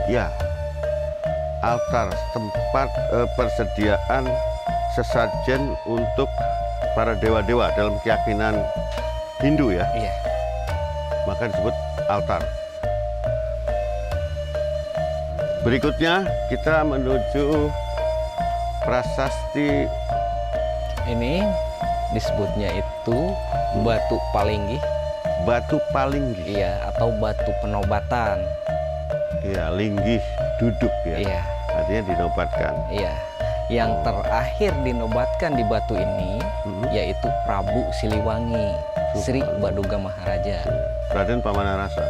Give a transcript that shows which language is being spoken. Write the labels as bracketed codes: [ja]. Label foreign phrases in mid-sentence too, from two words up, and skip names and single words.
[id] Ya, altar, tempat persediaan sesajen untuk para dewa-dewa dalam keyakinan Hindu ya. Iya. Maka disebut altar. Berikutnya kita menuju prasasti. Ini disebutnya itu batu palinggih. Batu palinggih. Iya, atau batu penobatan. Iya, linggih duduk ya. Iya. Artinya dinobatkan. Iya. Yang terakhir dinobatkan di batu ini yaitu Prabu Siliwangi, Sri Baduga Maharaja. Raden Pamanarasa.